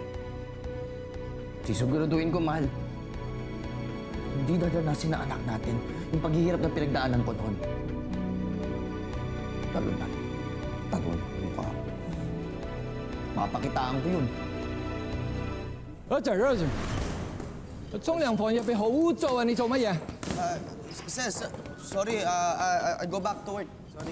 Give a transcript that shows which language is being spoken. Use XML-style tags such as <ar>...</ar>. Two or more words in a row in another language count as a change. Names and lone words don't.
<tl>Sisiguraduhin ko, mahal. Hindi dadanasin na anak natin yung paghihirap na pinagdaanan ko noon. Lalo na, tago ng mukha ko. Mapakitaan ko yun.</tl> <yue>Roger，沖涼房入邊好污糟啊！你做乜嘢？</yue> <en>Sorry, I go back to work. Sorry.</en>